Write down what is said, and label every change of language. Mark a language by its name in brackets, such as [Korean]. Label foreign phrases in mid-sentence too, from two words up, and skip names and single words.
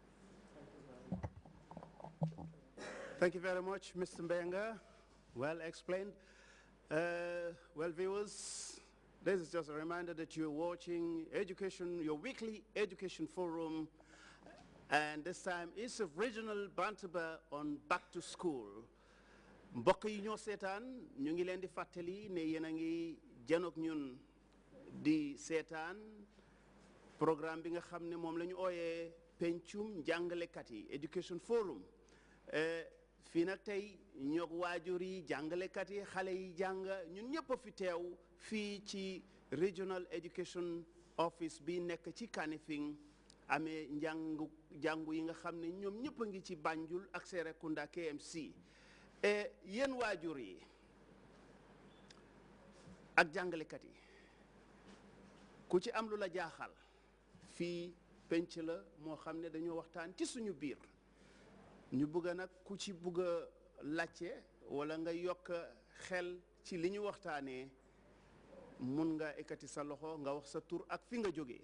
[English] Thank you very much, Mr. Mbenga. Well explained. Well, viewers, this is just a reminder that you're watching your weekly education forum, and this time it's a regional Bantaba on back to school. [Wolof] Mbokk yi ñoo seetaan ñu ngi leen di fàttali ne yéen a ngi janook ñun di seetaan programme bi nga xam ne moom la ñu ooyee pencum jàngalekat yi [English] education forum. [Wolof] Fii nag tey ñoog waajur yi jàngalekat yi xale yi jàng ñun ñëpp a fi teew fii ci [English] regional education office [Wolof] bi nekk ci Kanifing amee jàngu yi nga xam ne ñoom ñëpp a ngi ci Banjul ak Serekunda KMC. Yéen waajur yi ak jàngalekat yi ku ci am lu la jaaxal fii penc la moo xam ne dañoo waxtaan ci suñu biir ñu bëgg nag ku ci bëgg a laajte wala nga yokk xel ci li ñu waxtaanee mun nga ekkati sa loxo nga wax sa tur ak fi nga jógee.